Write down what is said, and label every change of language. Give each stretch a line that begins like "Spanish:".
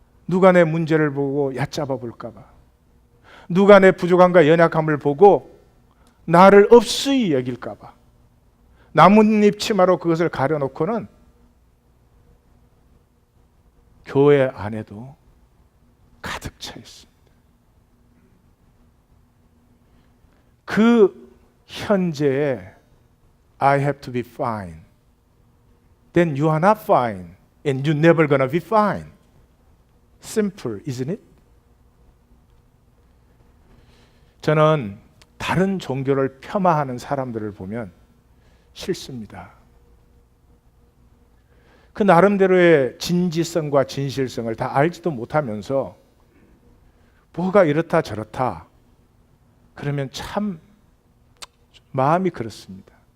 Korean: 누가 내 문제를 보고 얕잡아 볼까 봐, 누가 내 부족함과 연약함을 보고 나를 없이 여길까 봐 나뭇잎 치마로 그것을 가려놓고는 교회 안에도 가득 차 있습니다. 그 현재에
English: I have to be fine. Then you are not fine and you're never gonna be fine. Simple, isn't it?
Korean: 저는 다른 종교를 폄하하는 사람들을 보면 싫습니다. 그 나름대로의 진지성과 진실성을 다 알지도 못하면서 뭐가 이렇다 저렇다 그러면 참 마음이 그렇습니다.